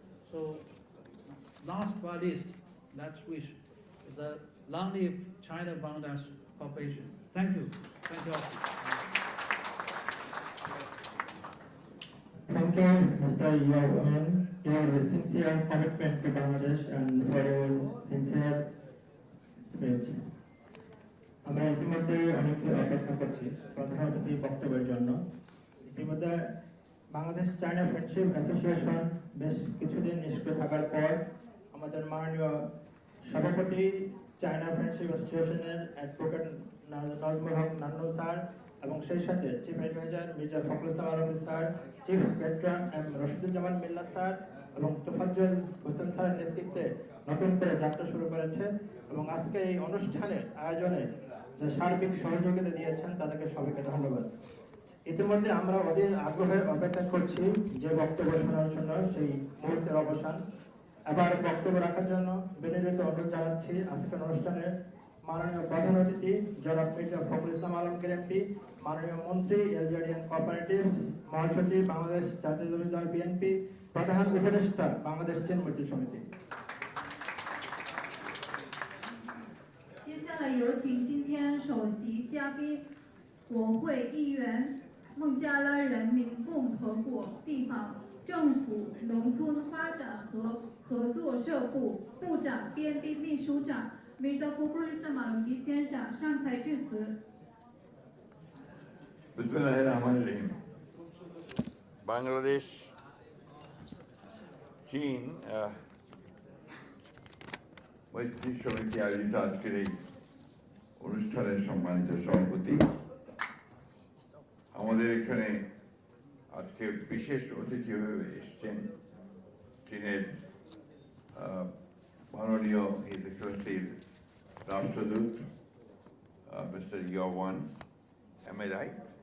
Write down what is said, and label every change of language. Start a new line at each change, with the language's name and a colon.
English: So, last but not least, let's wish the long live China-Bangladesh cooperation. Thank you. Thank you all. Thank you, Mr. Yao, your sincere commitment to Bangladesh and for your sincere speech.
Bangla: আমরা ইতিমধ্যে অনেকে অপেক্ষা করছি প্রধান অতিথি বক্তব্যের জন্য। ইতিমধ্যে বাংলাদেশ চায়না ফ্রেন্ডশিপ অ্যাসোসিয়েশন বেশ কিছুদিন নিষ্ক্রিয় থাকার পর আমাদের মাননীয় সভাপতি চায়না ফ্রেন্ডশিপ অ্যাসোসিয়েশনের অ্যাডভোকেট নাজমুল হক নান্নু স্যার এবং সেই সাথে চিফ অ্যাডভাইজার মির্জা ফখরুল ইসলাম আলমী sir, chief patron M Rashiduzzaman মিল্লা স্যার এবং তোফাজ্জল হোসেন স্যারের নেতৃত্বে নতুন করে যাত্রা শুরু করেছে এবং আজকে এই অনুষ্ঠানের আয়োজনে যে সার্বিক সহযোগিতা দিয়েছেন তাদেরকে সবাইকে ধন্যবাদ। ইতিমধ্যে আমরা অধীর আগ্রহে অপেক্ষা করছি যে বক্তব্য শোনার জন্য সেই মুহূর্তের অবসান। এবার বক্তব্য রাখার জন্য বিনীত অনুরোধ জানাচ্ছি আজকের অনুষ্ঠানে মাননীয় প্রধান অতিথি জনাব মির্জা ফখরুল ইসলাম আলমগীর এমপি, মাননীয় মন্ত্রী এলজেডিয়ান কোঅপারেটিভস, মহাসচিব বাংলাদেশ জাতীয়তাবাদী দল বিএনপি, প্রধান উপদেষ্টা বাংলাদেশ চীন মৈত্রী সমিতি।
Chinese: 接下来有请今天首席嘉宾，国会议员孟加拉人民共和国地方政府农村发展和合作社部部长编编秘书长 Mirza Fakhrul Islam Alamgir 先生上台致辞。
Arabic: বিসমিল্লাহির-রহমানির-রহিম।
Bangla: Bangladesh, চীন মৈত্রী সমিতি আয়োজিত আজকের এই অনুষ্ঠানের সম্মানিত সভাপতি, আমাদের এখানে আজকে বিশেষ অতিথি হয়ে এসেছেন চীনের মাননীয় হিজ এক্সেলেন্সির রাষ্ট্রদূত মিস্টার ইয়াওয়ান।
English: Am I right?